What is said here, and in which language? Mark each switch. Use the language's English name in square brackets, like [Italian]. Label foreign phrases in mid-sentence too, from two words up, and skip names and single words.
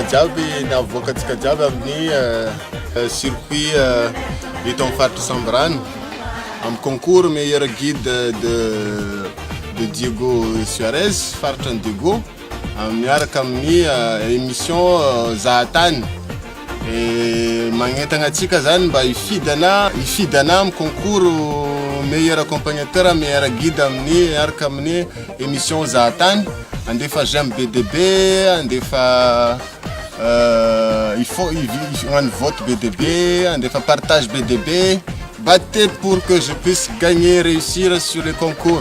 [Malagasy] jiaby, navoakatsika jiaby amin'ny circuit eto amin'ny faritra Sambrane, amin'ny [French] concours meilleur guide de Diego Suarez, [Malagasy] faritran'ny Diego, miaraka amin'ny émission Zahatany. Magnetagna atsika zany mba ifidana amin'ny [French] concours meilleur accompagnateur, meilleur guide [Malagasy] amin'ny miaraka amin'ny émission Zahatany. [French] Andefa j'aime BDB, andefa il faut un vote BDB, andefa partage BDB. Battez pour que je puisse gagner, réussir sur les concours.